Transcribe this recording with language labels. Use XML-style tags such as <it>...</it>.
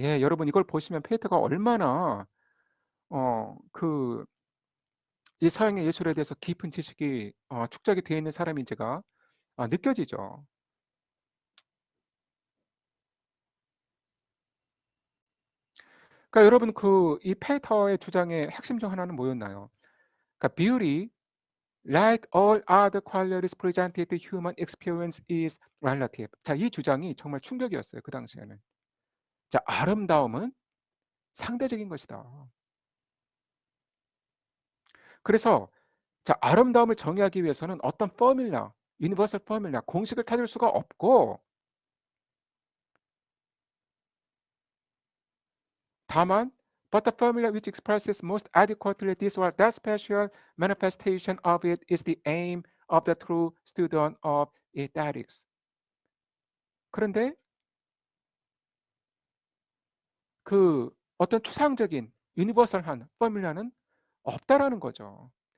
<ko>예, 여러분 이걸 보시면 페이터가 얼마나 그 이 서양의 예술에 대해서 깊은 지식이 축적이 되어 있는 사람인지가 느껴지죠. 그러니까 여러분 이 페이터의 주장의 핵심 중 하나는 뭐였나요? 그러니까</ko> <en>beauty, like all other qualities presented to human experience is relative.</en> <ko>자, 이 주장이 정말 충격이었어요. 그 당시에는. 자, 아름다움은 상대적인 것이다. 그래서 자, 아름다움을 정의하기 위해서는 어떤 포뮬라, 유니버설 포뮬라, 공식을 찾을 수가 없고 다만</ko> <en>but the formula which expresses most adequately this or that special manifestation of it is the aim of the true student of aesthetics.</en> <ko>그런데 그 어떤 추상적인 유니버설한 포뮬라는 없다라는 거죠.</ko>